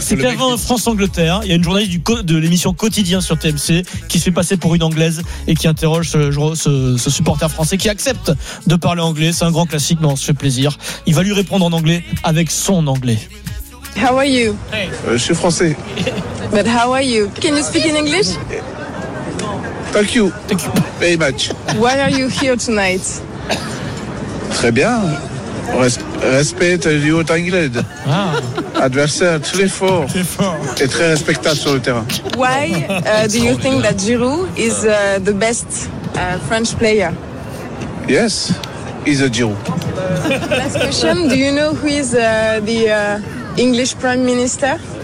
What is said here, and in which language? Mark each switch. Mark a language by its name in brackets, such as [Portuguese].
[French] C'est qu'avant France-Angleterre, il y a une journaliste de l'émission Quotidien sur TMC qui se fait passer pour une Anglaise et qui interroge ce supporter français qui accepte de parler anglais. C'est un grand classique, mais on se fait plaisir. Il va lui répondre en anglais avec son anglais. [English] How are you? [French] Hey. Je suis français. [English] But how are you? Can you speak in English? Thank you. Thank you. Very much. Why are you here tonight? [French] Très bien. Respect du haut anglais. Ah. Adversaire très fort. Très fort. Et très respectable sur le terrain. [English] Why do you think that Giroud is the best French player? Yes, he's a Giroud. Last question. Do you know who is the English Prime Minister?